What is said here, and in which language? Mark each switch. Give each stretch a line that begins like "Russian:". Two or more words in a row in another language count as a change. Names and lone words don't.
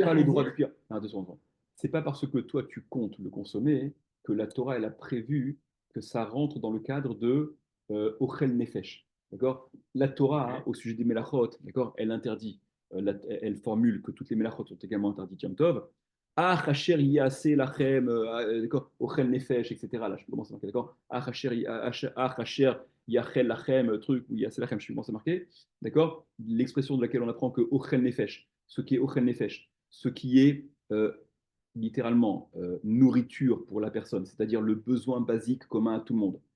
French: n'as pas le droit de derrière, cuire. Ah, 2 secondes. C'est pas parce que toi, tu comptes le consommer que la Torah, elle a prévu que ça rentre dans le cadre de
Hebrew: אוכל נפש.
French: D'accord? La Torah, hein, au sujet des Melachot, d'accord, elle interdit, elle formule que toutes les Melachot sont également interdites
Hebrew: יום טוב. אשר יעשה לכם, d'accord, אוכל נפש,
French: etc. Là, je commence à marquer, d'accord?
Hebrew: אשר יאכל לכם,
French: truc, ou
Hebrew: יעשה לכם,
French: je suis commencé à marquer, d'accord? L'expression de laquelle on apprend que
Hebrew: אוכל נפש,
French: ce qui est
Hebrew: אוכל נפש,
French: ce qui est littéralement nourriture pour la personne, c'est-à-dire le besoin basique commun à tout le monde.